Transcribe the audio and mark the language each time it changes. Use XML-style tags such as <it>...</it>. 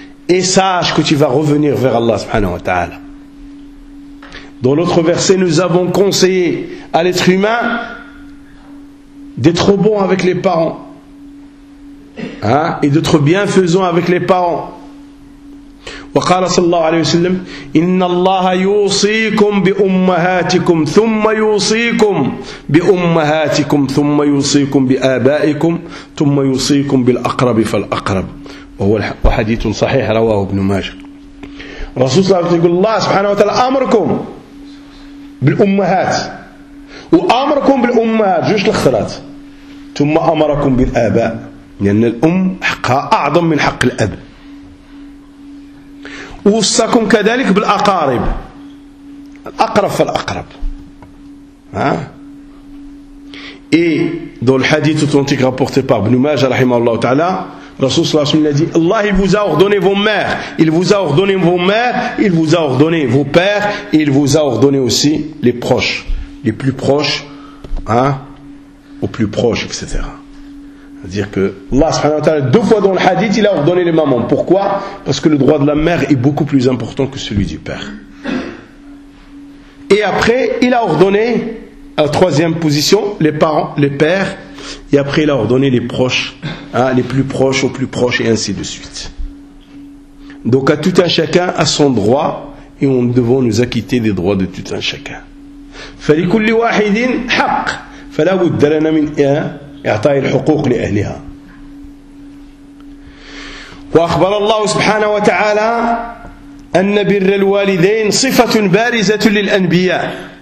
<fr>Et sache que tu vas revenir vers Allah subhanahu wa ta'ala. Dans l'autre verset, nous avons conseillé à l'être humain d'être bon avec les parents. Hein? Et d'être bienfaisant avec les parents.</fr> <ar>وقال صلى الله عليه وسلم إن الله يوصيكم بأمهاتكم ثم يوصيكم بأمهاتكم ثم يوصيكم بآبائكم ثم يوصيكم بالأقرب فالأقرب وهو حديث صحيح رواه ابن ماجه رسول الله عليه وسلم الله سبحانه وتعالى أمركم بالأمهات وأمركم بالأمهات جوش الخلات ثم أمركم بالآباء لأن الأم حقها أعظم من حق الأب ووصاكم كذلك بالأقارب الأقرب فالأقرب</ar> <fr>et dans le hadith authentique rapporté par Ibn Majah رحمه الله تعالى رسول صلى الله عليه وسلم a dit Allah il vous a ordonné vos mères il vous a ordonné vos mères il vous a ordonné vos pères et il vous a ordonné aussi les proches les plus proches aux plus proches etc C'est-à-dire que Allah subhanahu wa ta'ala, deux fois dans le hadith, il a ordonné les mamans. Pourquoi ? Parce que le droit de la mère est beaucoup plus important que celui du père. Et après, il a ordonné, à la troisième position, les parents, les pères. Et après, il a ordonné les proches, les plus proches aux plus proches, et ainsi de suite. Donc, à tout un chacun, à son droit, et nous devons nous acquitter des droits de tout un chacun.</fr> <ar>فَلِكُلِّ وَاحِدٍ حَقٍ فَلَا وُدَّلَنَا مِنْ إِنْ إعطاء الحقوق لأهلها وأخبر الله سبحانه وتعالى أن بر الوالدين صفة بارزة للأنبياء</ar>